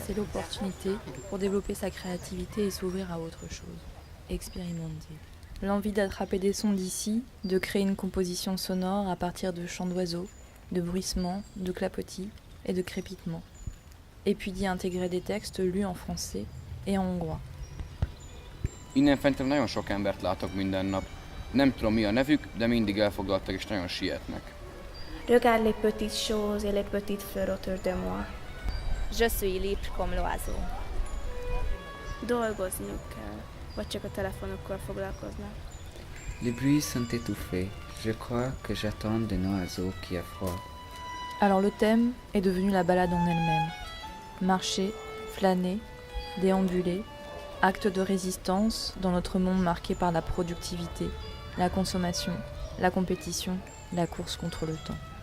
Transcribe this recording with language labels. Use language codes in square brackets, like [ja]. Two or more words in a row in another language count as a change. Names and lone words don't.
[fr] C'est l'opportunité pour développer sa créativité et s'ouvrir à autre chose, expérimenter. L'envie d'attraper des sons d'ici, de créer une composition sonore à partir de chants d'oiseaux, de bruissements, de clapotis et de crépitements. et puis d'y intégrer des textes lus en français et en hongrois. [hu] Innen fentről nagyon sok embert látok minden nap. Nem tudom mi a nevük, de mindig elfoglaltak és nagyon sietnek. [fr] Regarde les petites choses et les petites fleurs autour de moi. Je suis libre comme l'oiseau. [hu] Dolgozniuk kell, vagy csak a telefonokkal foglalkoznak. [fr] Les bruits sont étouffés. Je crois que j'attends d'un oiseau qui a froid. Alors le thème est devenu la balade en elle-même. Marcher, flâner, déambuler, acte de résistance dans notre monde marqué par la productivité, la consommation, la compétition, la course contre le temps.